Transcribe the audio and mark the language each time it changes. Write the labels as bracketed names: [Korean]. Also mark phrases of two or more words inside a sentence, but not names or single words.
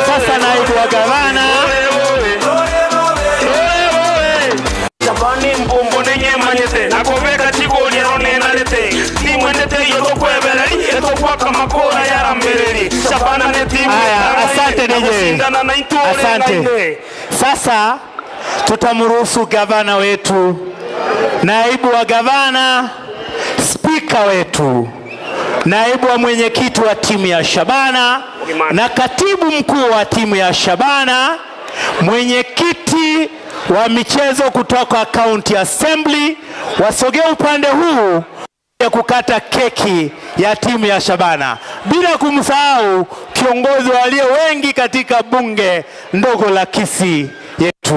[Swahili] Sasa naibu wa gavana. [Gusii] Shabani mbombo nenye manyete. Nakobeka chiko nirone nalete. Timu endete yoto kwebele. Yoto kwaka makora yara mbeleli. Shabana ne timu. [Swahili] Asante DJ. Asante. Sasa tutamruhusu gavana wetu, naibu wa gavana, spika wetu, naibu wa mwenyekiti wa timu ya Shabana na katibu mkuu wa timu ya Shabana, mwenyekiti wa michezo kutoka County Assembly, wasogee upande huu ya kukata keki ya timu ya Shabana, bila kumsahau kiongozi walio wengi katika bunge ndogo la Kisii yetu.